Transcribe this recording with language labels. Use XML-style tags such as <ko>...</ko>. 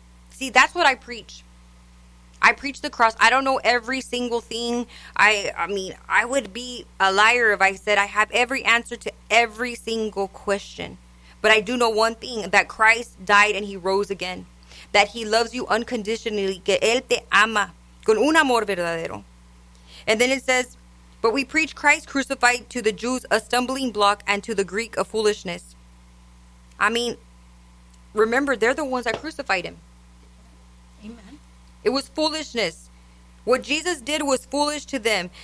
<en>See, that's what I preach. I preach the cross. I don't know every single thing. I mean, I would be a liar if I said I have every answer to every single question. But I do know one thing, that Christ died and he rose again. That he loves you unconditionally.</en> <es>Que él te ama con un amor verdadero.</es> <en>And then it says, but we preach Christ crucified, to the Jews a stumbling block and to the Greek a foolishness. I mean, remember, they're the ones that crucified him. It was foolishness. What Jesus did was foolish to them.</en>